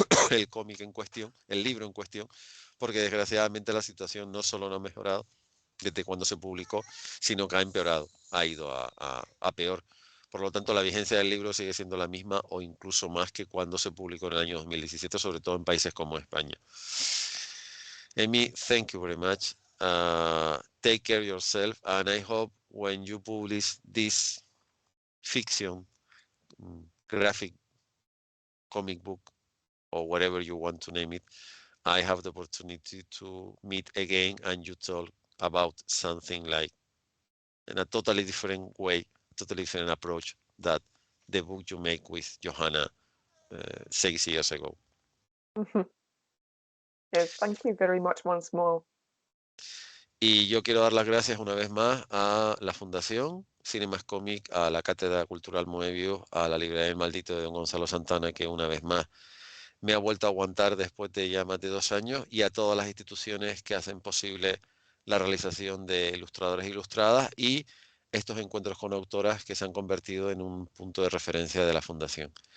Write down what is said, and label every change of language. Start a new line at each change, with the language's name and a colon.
Spanish: el cómic en cuestión, el libro en cuestión, porque desgraciadamente la situación no solo no ha mejorado desde cuando se publicó, sino que ha empeorado, ha ido a peor. Por lo tanto, la vigencia del libro sigue siendo la misma o incluso más que cuando se publicó en el año 2017, sobre todo en países como España.
English: Emmi, thank you very much. Take care of yourself, and I hope when you publish this fiction, graphic comic book, or whatever you want to name it, I have the opportunity to meet again and you talk about something like in a totally different way, totally different approach that the book you make with Johanna 6 years ago. Yes, thank you very much once more.
Spanish: Y yo quiero dar las gracias una vez más a la Fundación Cinemas Cómic, a la Cátedra Cultural Moebius, a la Librería del Maldito de don Gonzalo Santana, que una vez más me ha vuelto a aguantar después de ya más de 2 años, y a todas las instituciones que hacen posible la realización de ilustradores e ilustradas y estos encuentros con autoras que se han convertido en un punto de referencia de la Fundación.